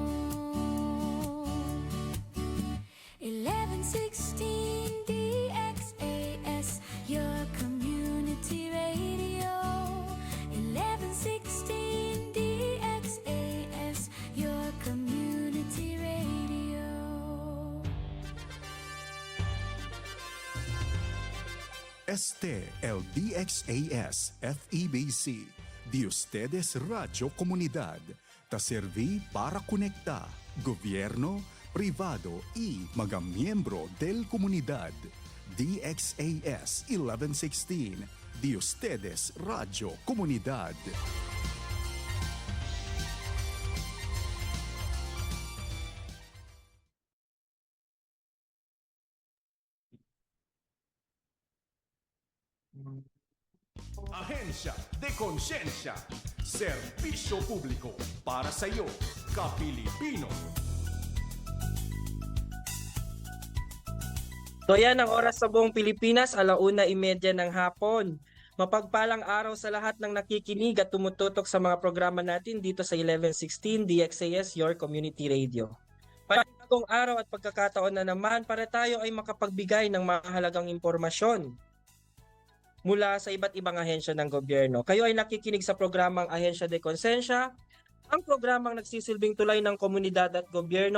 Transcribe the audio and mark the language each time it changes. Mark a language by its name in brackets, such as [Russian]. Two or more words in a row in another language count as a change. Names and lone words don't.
[English] 1116 DXAS, your community radio. 1116 DXAS, your community radio. [Chavacano] Este el DXAS FEBC, de ustedes Radio Comunidad, ta serví para conectar gobierno, privado y mga miyembro del comunidad. DXAS 1116, de ustedes Radio Comunidad. [Filipino] Ahensya de Konsensya, serbisyo publiko para sa iyo, ka-Pilipino. So yan ang oras sa buong Pilipinas, 1:30 ng hapon. Mapagpalang araw sa lahat ng nakikinig at tumututok sa mga programa natin dito sa 1116 DXAS, [English] your community radio. [Filipino] Panibagong araw at pagkakataon na naman para tayo ay makapagbigay ng mahalagang impormasyon mula sa iba't ibang ahensya ng gobyerno. Kayo ay nakikinig sa programang Ahensya de Konsensya, ang programang nagsisilbing tulay ng komunidad at gobyerno.